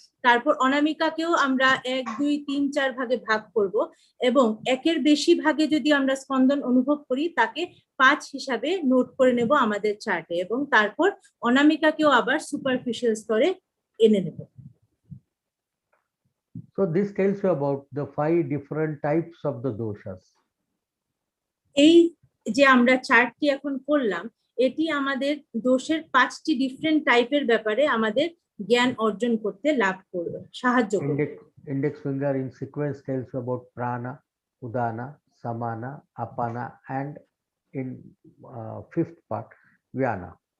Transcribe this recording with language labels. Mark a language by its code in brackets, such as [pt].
[bn] তারপর অনামিকাকেও আমরা 1, 2, 3, 4 ভাগে ভাগ করব এবং একের বেশি ভাগে যদি আমরা স্পন্দন অনুভব করি তাকে 5 হিসাবে নোট করে নেব আমাদের চার্টে এবং তারপর অনামিকাকেও আবার সুপারফিশিয়াল স্তরে এনে নেব। [en] So this tells you about the 5 different types of the doshas. [bn] এই যে আমরা চার্টটি এখন করলাম এটি আমাদের দোষের 5টি ডিফারেন্ট টাইপের ব্যাপারে আমাদের জ্ঞান অর্জন করতে লাভ করবে, সাহায্য করবে। [en] Index finger in sequence tells you about prana, udana, samana, apana, and in 5th part vyana.